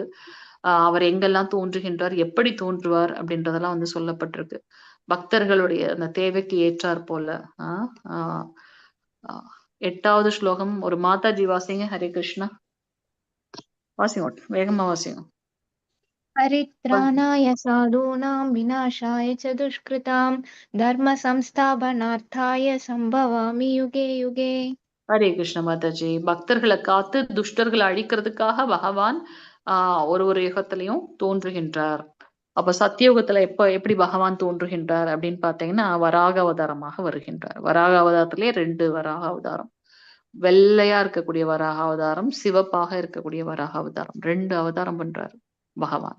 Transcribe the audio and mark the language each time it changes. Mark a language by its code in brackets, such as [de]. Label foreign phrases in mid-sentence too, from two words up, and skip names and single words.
[ta] அவர் எங்கெல்லாம் தோன்றுகின்றார், எப்படி தோன்றுவார் அப்படின்றதெல்லாம் வந்து சொல்லப்பட்டிருக்கு. பக்தர்களுடைய அந்த தேவைக்கு ஏற்றார் போல. 8வது ஸ்லோகம் ஒரு மாதாஜி வாசிங்க. [sa] हरे कृष्ण. [ta] வாசிங்க, வேகமா வாசிங்க. [sa] परित्राणाय साधूनां विनाशाय च दुष्कृतां धर्म संस्थापनार्थाय संभवामि युगे युगे. हरे कृष्ण மாதாஜி. [ta] பக்தர்களை காத்து துஷ்டர்களை அழிக்கிறதுக்காக பகவான் ஒரு யுகத்திலையும் தோன்றுகின்றார். அப்ப சத்தியுகத்துல எப்படி பகவான் தோன்றுகின்றார் அப்படின்னு பாத்தீங்கன்னா வராக அவதாரமாக வருகின்றார். வராக அவதாரத்திலே 2 வராக அவதாரம், வெள்ளையா இருக்கக்கூடிய வராக அவதாரம், சிவப்பாக இருக்கக்கூடிய வராக அவதாரம், 2 அவதாரம் பண்றாரு பகவான்.